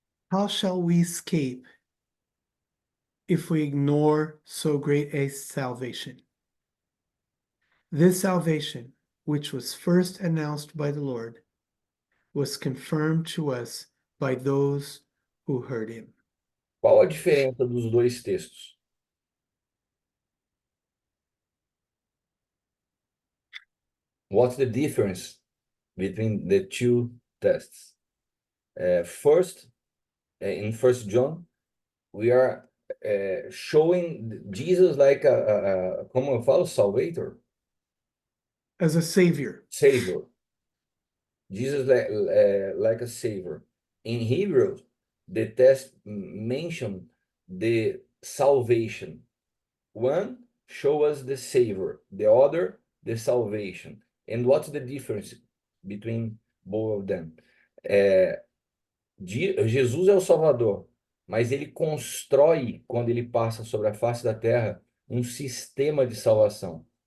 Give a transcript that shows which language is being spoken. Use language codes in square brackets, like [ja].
[en] How shall we escape if we ignore so great a salvation? This salvation, which was first announced by the Lord, was confirmed to us by those who heard him. [pt] Qual a diferença dos dois textos? [en] What's the difference between the two texts? First, in First John, we are showing Jesus like [pt] como eu falo, [en] salvator. as a savior. Savior. Jesus like a savior. In Hebrew, the text mention the salvation. One show us the savior, the other the salvation. And what's the difference between both of them? [pt] Jesus é o Salvador, mas ele constrói, quando ele passa sobre a face da terra, um sistema de salvação.